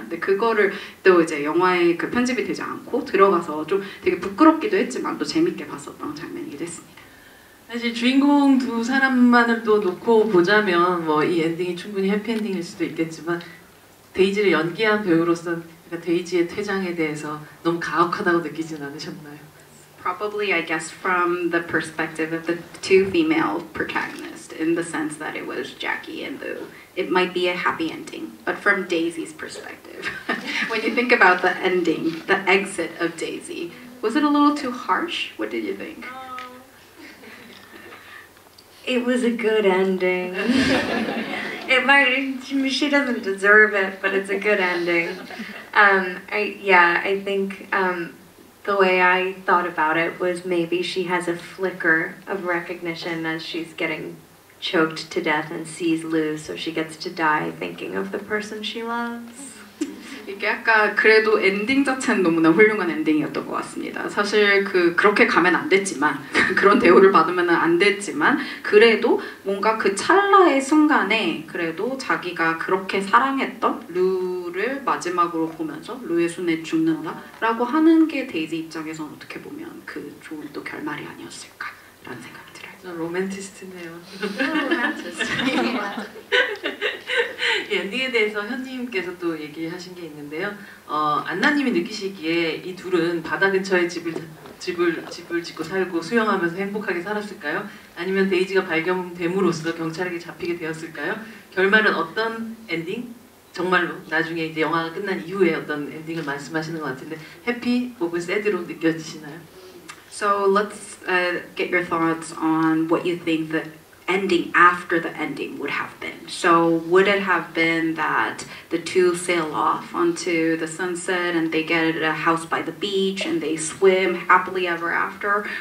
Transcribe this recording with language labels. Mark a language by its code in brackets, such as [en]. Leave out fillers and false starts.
[ko] 근데 그거를 또 이제 영화에 그 편집이 되지 않고 들어가서 좀 되게 부끄럽기도 했지만 또 재밌게 봤었던 장면이기도 했습니다. 사실 주인공 두 사람만을 또 놓고 보자면 뭐 이 엔딩이 충분히 해피엔딩일 수도 있겠지만 데이지를 연기한 배우로서 그러니까 데이지의 퇴장에 대해서 너무 가혹하다고 느끼진 않으셨나요? [en] Probably, I guess, from the perspective of the two female protagonists, in the sense that it was Jackie and Lou. It might be a happy ending, but from Daisy's perspective, when you think about the ending, the exit of Daisy, was it a little too harsh? What did you think? It was a good ending. It might. She doesn't deserve it, but it's a good ending. I think the way I thought about it was maybe she has a flicker of recognition as she's getting choked to death and sees Lou, so she gets to die thinking of the person she loves. [ko] 이게 아까 그래도 엔딩 자체는 너무나 훌륭한 엔딩이었던 것 같습니다. 사실 그렇게 가면 안 됐지만 그런 대우를 받으면 안 됐지만 그래도 뭔가 그 찰나의 순간에 그래도 자기가 그렇게 사랑했던 루를 마지막으로 보면서 루의 손에 죽는다라고 하는 게 데이지 입장에서는 어떻게 보면 그 좋은 또 결말이 아니었을까라는 생각이 들어요. 좀 로맨티스트네요. 로맨티스트. 이 엔딩에 대해서 현님께서 또 얘기하신 게 있는데요. 안나님이 느끼시기에 이 둘은 바다 근처에 집을 짓고 살고 수영하면서 행복하게 살았을까요? 아니면 데이지가 발견됨으로써 경찰에게 잡히게 되었을까요? 결말은 어떤 엔딩? 정말로 나중에 이제 영화가 끝난 이후에 어떤 엔딩을 말씀하시는 것 같은데 해피 혹은 새드로 느껴지시나요? [en] So let's get your thoughts on what you think the ending after the ending would have been. So would it have been that the two sail off onto the sunset and they get a house by the beach and they swim happily ever after?